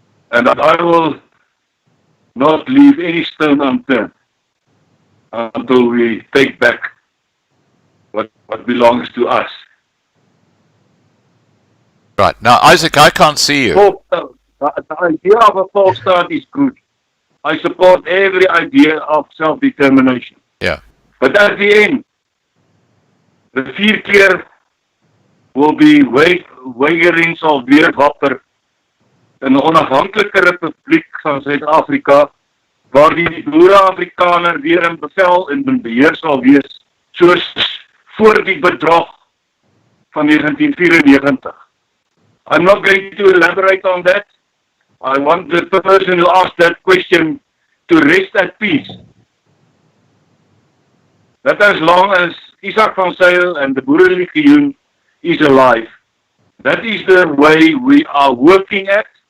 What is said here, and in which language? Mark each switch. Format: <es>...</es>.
<en>And I will not leave any stone unturned until we take back what belongs to us. Right. Now, Isaac, I can't see you. The idea of a false start is good. I support every idea of self-determination. Yeah. But at the end,</en> <af>the 4 keer will be weigering sal weer wapper in 'n onafhanklike republiek van Suid-Afrika, waar die Boere Afrikaner weer in bevel en in beheer sal wees, soos voor die bedrog van 1994.</af> <en>I'm not going to elaborate on that. I want the person who asked that question to rest at peace. That as long as Izak van Zyl and the Boere Legioen is alive, that is the way we are working at.</en>